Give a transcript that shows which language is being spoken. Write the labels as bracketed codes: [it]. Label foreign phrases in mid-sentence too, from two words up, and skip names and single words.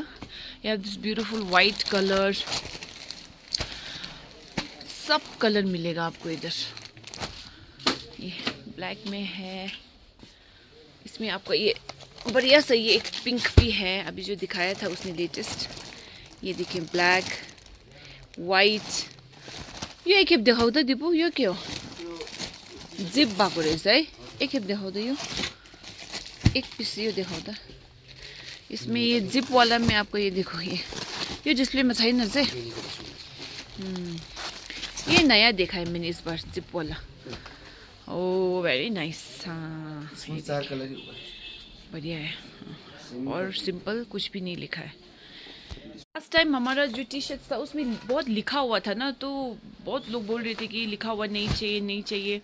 [en] you have this beautiful white colour, [hi] सब कलर मिलेगा आपको इधर। ये ब्लैक में है, इसमें आपका ये बढ़िया सा ये एक पिंक भी है, अभी जो दिखाया था उसने लेटेस्ट। ये देखिए [en] black, white. [ne] यो एक खेप देखाऊ त दिपू, यो के हो? जिप भएको रहेछ है। एक खेप देखाऊ त, यो एक पीस यो देखाऊ त। [hi] इसमें ये जिप वाला में आपको ये देखो, ये डिस्प्ले में [ne] छैन चाहिँ। [hi] ये नया देखा है मैंने इस बार, जिप वाला। [en] Oh very nice. हाँ, [hi] 4 कलर ही बढ़िया है। और सिंपल, कुछ भी नहीं लिखा है। [en] last time [hi] हमारा जो [en] T-shirt [hi] था उसमें बहुत लिखा हुआ था ना, तो बहुत लोग बोल रहे थे कि लिखा हुआ नहीं चाहिए नहीं चाहिए।